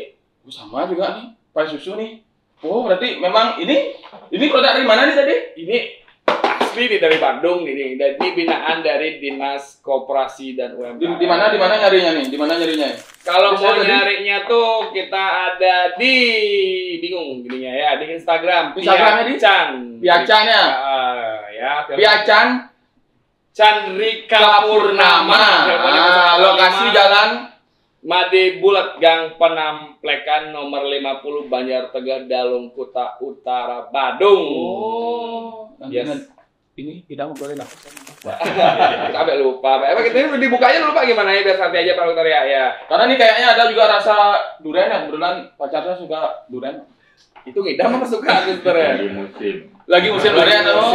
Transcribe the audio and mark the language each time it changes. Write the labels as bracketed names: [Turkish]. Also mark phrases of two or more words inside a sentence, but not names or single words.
[Indonesian] Sama juga nih, pai susu nih. Oh, berarti memang ini produk dari mana nih tadi? Ini asli nih dari Bandung ini. Jadi binaan dari Dinas Koperasi dan UMKM. Di mana nyarinya nih? Di mana nyarinya? Kalau Bisa mau jadi? nyarinya tuh kita ada di bingung gininya ya, di Instagram. Instagramnya di? Piacan. Piacannya? Ya, Piacan Chandrika Purnama. Lokasi jalan Made Bulat, Gang Penamplekan nomor 50 Banjar Tegal, Dalung Kuta Utara, Badung. Nanti Yes. ini tidak ngobrolin apa? Kita sampai lupa. Apa kita ini dibukanya lupa gimana ya, biar santai aja Pak Dokter ya. Karena ini kayaknya ada juga rasa durian ya, kebetulan pacarnya suka durian. Itu ngidam apa suka Dokter ya? Lagi musim durian tuh.